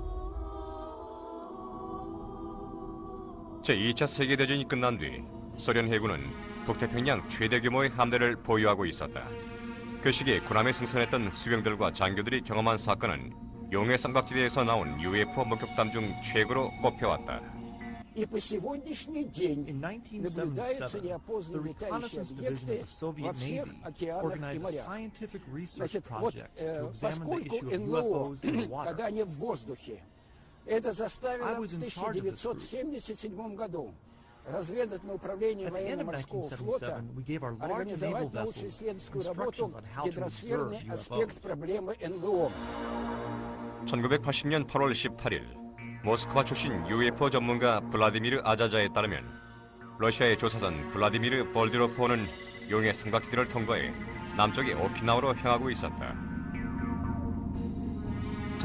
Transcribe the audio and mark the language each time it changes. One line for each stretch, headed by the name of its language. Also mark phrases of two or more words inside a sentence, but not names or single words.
Korean: 제2차 세계대전이 끝난 뒤 소련 해군은 북태평양 최대 규모의 함대를 보유하고 있었다. 그 시기에 군함에 승선했던 수병들과 장교들이 경험한 사건은 용의 삼각지대에서 나온 UFO 목격담 중 최고로 꼽혀왔다.
Russian: И по сегодняшний день наблюдаются неопознанные летающие объекты во всех океанах и морях. Значит, вот, поскольку НЛО, когда они в воздухе, это заставило в 1977 году разведывательное управление военно-морского флота организовать научно-исследовательскую работу «Гидросферный аспект проблемы НЛО».
Korean: 1980년 8월 18일 모스크바 출신 UFO 전문가 블라디미르 아자자에 따르면 러시아의 조사선 블라디미르 볼디로프호는 용의 삼각지대를 통과해 남쪽의 오키나와로 향하고 있었다.